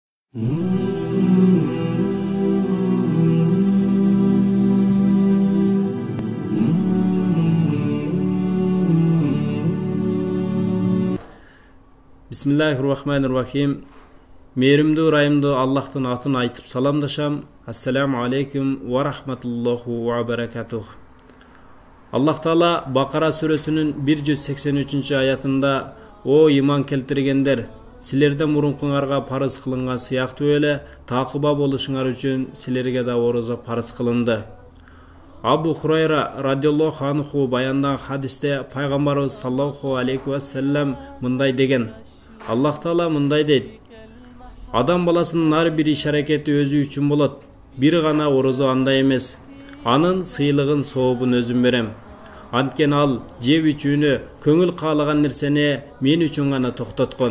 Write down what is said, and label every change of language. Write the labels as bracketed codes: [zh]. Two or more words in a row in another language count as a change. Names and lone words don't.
[ar] Bismillahirrahmanirrahim. [ky] Meyrimdүү райымдуу Аллахтын атын айтып саламдашам. [ar] السلام عليكم ورحمة الله وبركاته. [ky] Аллах Таала Бакара сүрөсүнүн 183 аятында: "О иман келтиргендер, силерден мурункуңарга парыз кылынган сыяктуу эле такыба болушуңар үчүн силерге да орозо парыз кылынды." Абу Хурайра [ar] رضي الله عنه [ky] баяндаган хадисте пайгамбарыбыз [ar] صلى الله عليه وسلم [ky] мындай деген: Аллах Таала мындай дейт: "Адам баласынын ар бир иш-аракети өзү үчүн болот. Бир гана орозо андай эмес. Анын сыйлыгын, сообун өзүм берем. Анткени ал жеп ичүүнү, көңүл каалаган нерсени мен үчүн гана токтоткон."